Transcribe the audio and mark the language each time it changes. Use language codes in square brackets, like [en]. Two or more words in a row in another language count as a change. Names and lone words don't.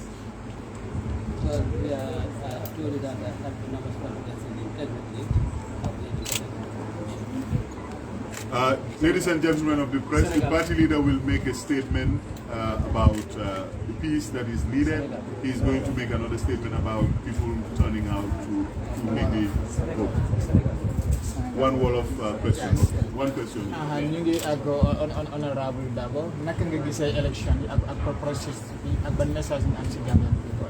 [en] Well, we are told that I have enormous confidence in the integrity of the Independent. Ladies and gentlemen of the press, the party leader will make a statement about the peace that is needed. He is going to make another statement about people turning out to make the vote. One wall of question. One question. [wo] ñu ngi ak honorable Darboe naka nga gisee élection yi ak process bi ak ban message ñu am ci Gambia bi ko.